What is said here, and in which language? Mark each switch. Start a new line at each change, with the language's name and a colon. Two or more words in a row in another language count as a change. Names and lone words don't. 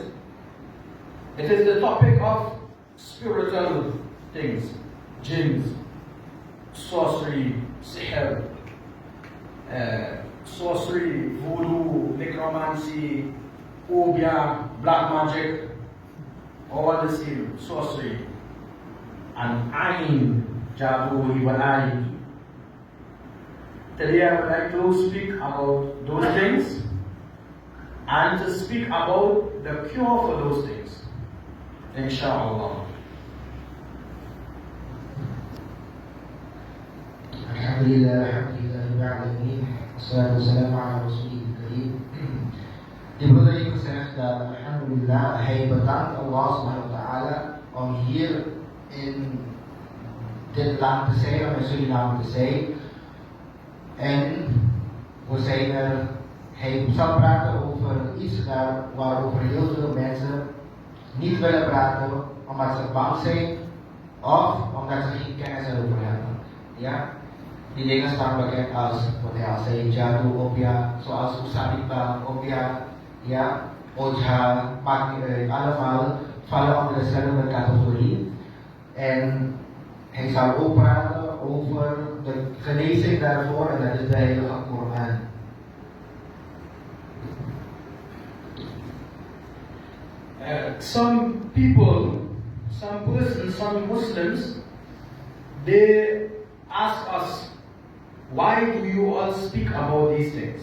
English: It is the topic of spiritual things, jinns, sorcery, sihr, voodoo, necromancy, obia, black magic, all this is sorcery, and ayn, jadoo, walai. Today I would like to speak about those things and to speak about the cure for those things, inshallah.
Arabic: الحمد لله رب العالمين. والصلاة والسلام على رسول الكريم.
Dutch: Die broeder heeft gezegd dat alhamdulillah, hij bedankt
Arabic: الله سبحانه وتعالى
Dutch: om hier in dit land te zijn, om in Suriname te zijn. En we zijn hij zal praten over iets waarover heel veel mensen niet willen praten, omdat ze bang zijn of omdat ze geen kennis erover hebben. Ja? Die dingen staan bekend als wat hij al zei, jadoo, obia, zoals usanipa, obia, ja, ojha, maakt niet uit, allemaal vallen onder dezelfde categorie. En hij zal ook praten over de genezing daarvoor, en dat is de Heilige Koran.
English: Some people, some persons, some Muslims, they ask us, why do you all speak about these things?